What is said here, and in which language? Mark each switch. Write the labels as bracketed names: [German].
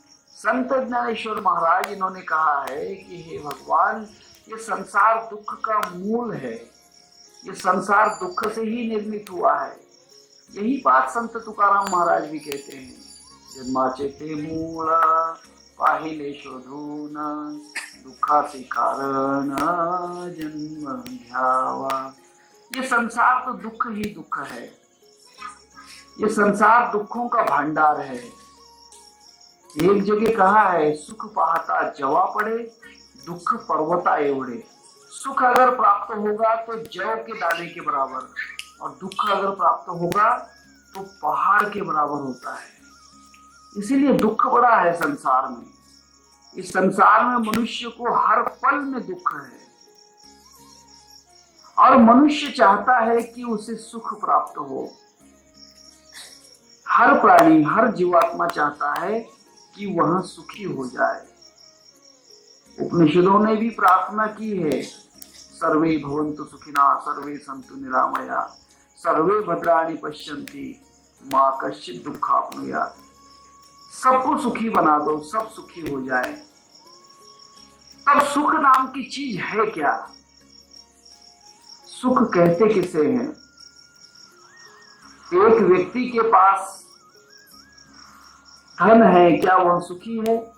[Hindi] संत ज्ञानेश्वर महाराज इन्होंने कहा है कि हे भगवान, ये संसार दुख का मूल है, ये संसार दुख से ही निर्मित हुआ है। यही बात संत तुकाराम महाराज भी कहते हैं, [Marathi] जन्माचे ते मूळ पाहिले शोधून, दुखाचे कारण जन्म घ्यावा। [Hindi] ये संसार तो दुख ही दुख है, ये संसार दुखों का भंडार है। एक जगह कहा है, [Marathi] सुख पाहता जवा पड़े, दुख पर्वता एवढे। [Hindi] सुख अगर प्राप्त होगा तो जव के दाने के बराबर, और दुख अगर प्राप्त होगा तो पहाड़ के बराबर होता है। इसीलिए दुख बड़ा है संसार में। इस संसार में मनुष्य को हर पल में दुख है, और मनुष्य चाहता है कि उसे सुख प्राप्त हो। हर प्राणी, हर जीवात्मा चाहता है कि वह सुखी हो जाए। उपनिषदों ने भी प्रार्थना की है, [Sanskrit] सर्वे भवन्तु सुखिनः, सर्वे सन्तु निरामया, सर्वे भद्राणि पश्यन्ति, मां कश्चित् दुःखाप्नुयात्। [Hindi] सबको सुखी बना दो, सब सुखी हो जाए। तब सुख नाम की चीज है क्या? सुख कहते किसे हैं? एक व्यक्ति के पास धन है, क्या वह सुखी है?